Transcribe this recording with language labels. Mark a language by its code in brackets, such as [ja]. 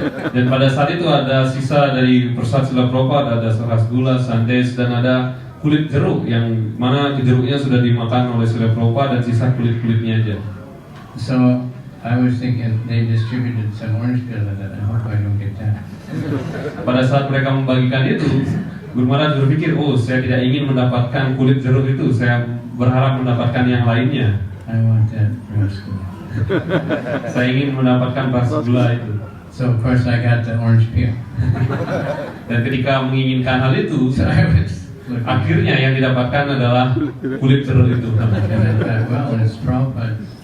[id] Dan pada saat itu ada sisa dari prasad Srila Prabhupada, ada rasgulla, sandesh, dan ada kulit jeruk yang mana jeruknya sudah dimakan oleh Srila Prabhupada dan sisa kulit-kulitnya aja. [en] So I was thinking they distributed some orange peel. I hope I don't get that. [id] Pada saat mereka membagikan itu, Guru Maharaj berpikir, saya tidak ingin mendapatkan kulit jeruk itu, saya berharap mendapatkan yang lainnya. [en] I want that rasgulla. [id] Saya ingin mendapatkan rasgulla itu. [en] So of course I got the orange peel. [id] Dan ketika menginginkan hal itu, [en] So I was looking. [id] akhirnya yang didapatkan adalah kulit jeruk itu. [en] And I thought, well, it's Prabhupada.